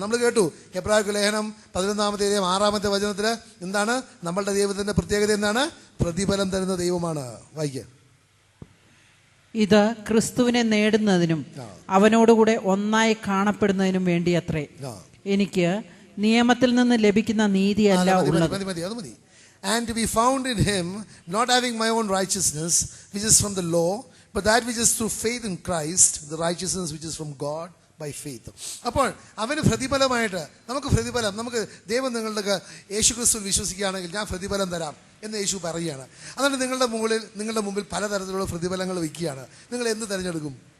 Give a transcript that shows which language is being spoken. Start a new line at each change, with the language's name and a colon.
Malayalam: നമ്മൾ കേട്ടു എബ്രായർക്ക് ലേഖനം 11-ാമത്തെ അധ്യായം 6-ാമത്തെ വചനത്തിൽ എന്താണ് നമ്മളുടെ ദൈവത്തിൻ്റെ പ്രത്യേകത? എന്താണ്? പ്രതിഫലം തരുന്ന ദൈവമാണ്. വായിക്കുക. ഇത് ക്രിസ്തുവിനെ നേടുന്നതിനും അവനോടുകൂടെ ഒന്നായി കാണപ്പെടുന്നതിനും വേണ്ടി അത്രേ. എനിക്ക് നിയമത്തിൽ നിന്ന് ലഭിക്കുന്ന നീതിയല്ല ഉള്ളത്. അത് മതി.
English: And to be found in him, not having my own righteousness which is from the law, but that which is through faith in Christ, the righteousness which is from God by faith.
Malayalam: അപ്പോൾ അവന് പ്രതിഫലമായിട്ട് നമുക്ക് ദൈവം നിങ്ങളുടെ യേശു ക്രിസ്തുവിൽ വിശ്വസിക്കുകയാണെങ്കിൽ ഞാൻ പ്രതിഫലം തരാം എന്ന് യേശു പറയുകയാണ്. അതുകൊണ്ട് നിങ്ങളുടെ മുമ്പിൽ പലതരത്തിലുള്ള പ്രതിഫലങ്ങൾ വയ്ക്കുകയാണ്. നിങ്ങൾ എന്ത് തിരഞ്ഞെടുക്കും?